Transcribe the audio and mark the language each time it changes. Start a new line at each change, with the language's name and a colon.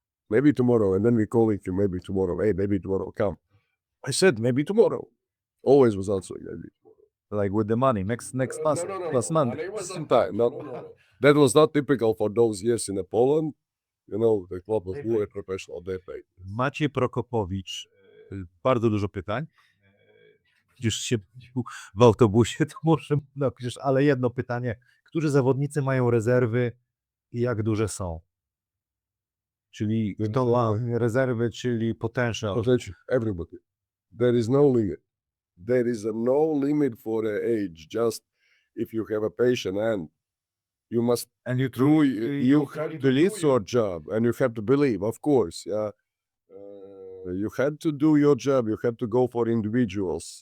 English: Maybe tomorrow, and then we calling him, maybe tomorrow. Hey, maybe tomorrow, come. I said, maybe tomorrow. Always was answering, maybe tomorrow. Like with the money, next month, last month. Sometime, no. That was not typical for those years in Poland. The club was very professional, they paid.
Polish: Maciej Prokopowicz, bardzo dużo pytań. Widzisz się w autobusie, to może napiszesz, ale jedno pytanie. Którzy zawodnicy mają rezerwy i jak duże są? Czyli kto ma rezerwy, czyli potential.
English: Everybody. There is no limit. There is no limit for age. Just if you have a patient and you must And you have to do your job and you have to believe, of course. Yeah. You had to do your job. You had to go for individuals.